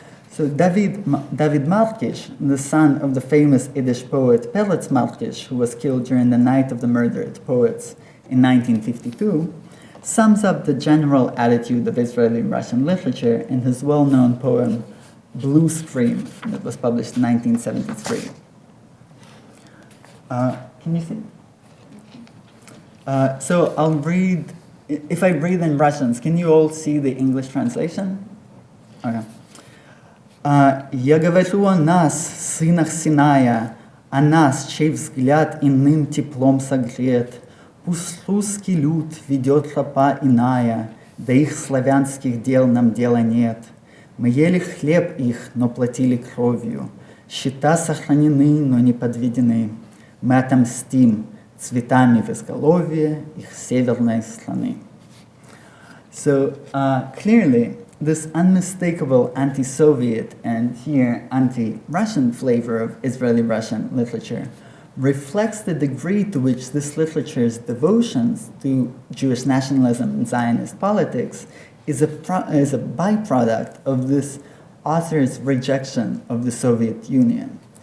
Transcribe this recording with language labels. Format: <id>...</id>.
<en>So David Markish, the son of the famous Yiddish poet Peretz Markish, who was killed during the Night of the Murdered Poets in 1952, sums up the general attitude of Israeli Russian literature in his well-known poem Blue Scream that was published in 1973. Can Can you see? So I'll read, if I read in Russians, can you all see the English translation? Okay.</en> <ru>Я говорю о нас, сынах Синая, о нас, чей взгляд иным теплом согрет. Пусть русский люд ведет тропа иная, да их славянских дел нам дела нет. Мы ели хлеб их, но платили кровью. Счета сохранены, но не подведены. Мы отомстим цветами в изголовье их северной страны.</ru> <en>So clearly, this unmistakable anti-Soviet and here anti-Russian flavor of Israeli-Russian literature reflects the degree to which this literature's devotions to Jewish nationalism and Zionist politics is a byproduct of this author's rejection of the Soviet Union.</en>